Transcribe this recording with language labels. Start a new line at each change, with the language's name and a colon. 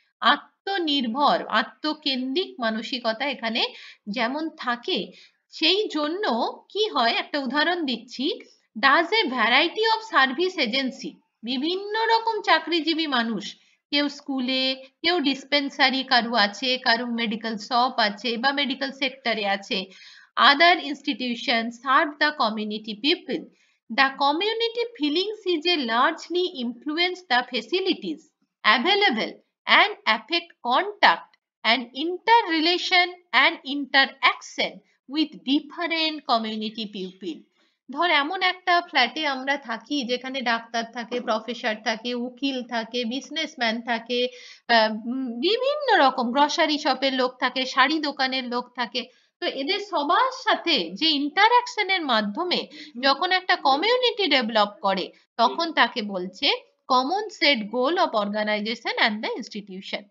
Bangla: আত্মনির্ভর, আত্মকেন্দ্রিক মানসিকতা এখানে যেমন থাকে, সেই জন্য কি হয়, একটা উদাহরণ দিচ্ছি,
English: Does a variety of service agency.
Bangla: বিভিন্ন রকম চাকরিজীবী মানুষ, কেউ স্কুলে, কেউ ডিসপেন্সারি কারু আছে, কারু মেডিকেল শপ আছে বা মেডিকেল সেক্টরে আছে,
English: other institutions serve the community people. The community feelings is a largely influence the facilities available and affect contact and interrelation and interaction with different community people.
Bangla: ধর এমন একটা ফ্ল্যাটে আমরা থাকি যেখানে ডাক্তার থাকে, প্রফেসর থাকে, উকিল থাকে, বিজনেসম্যান থাকে, বিভিন্ন রকম গ্রসারি শপের লোক থাকে, শাড়ি দোকানের লোক থাকে। তো এদের সবার সাথে যে ইন্টারাকশনের মাধ্যমে যখন একটা কমিউনিটি ডেভেলপ করে, তখন তাকে বলছে
English: Common set goal of organisation and the institution.